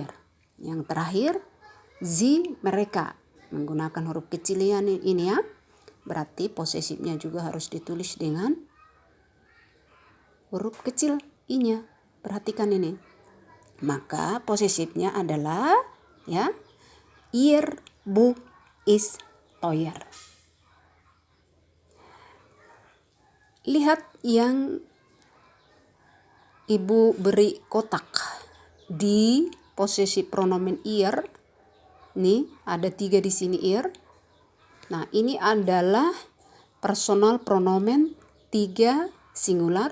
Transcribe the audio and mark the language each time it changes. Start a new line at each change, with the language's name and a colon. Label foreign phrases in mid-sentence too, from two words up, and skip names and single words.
Indonesian: Yang terakhir, sie mereka. Menggunakan huruf kecil ini ya. Berarti posesifnya juga harus ditulis dengan huruf kecil i-nya. Perhatikan ini. Maka posesifnya adalah ya,
German: ihr Buch ist teuer.
Indonesian: Lihat yang Ibu beri kotak di posesif pronomen ihr. Nih ada 3 di sini ihr. Nah ini adalah
German: personal pronomen
Indonesian: 3 singular.